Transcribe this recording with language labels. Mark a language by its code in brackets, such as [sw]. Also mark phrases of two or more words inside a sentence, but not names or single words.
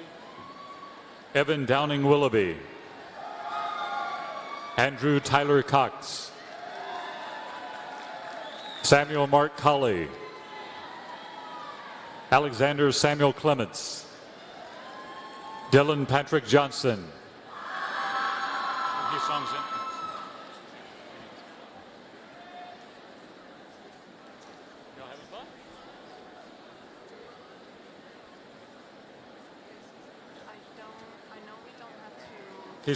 [en] Evan Downing Willoughby. Andrew Tyler Cox. Samuel Mark Colley. Alexander Samuel Clements. Dylan Patrick Johnson. He songs in. Y'all having fun? I know we don't have to.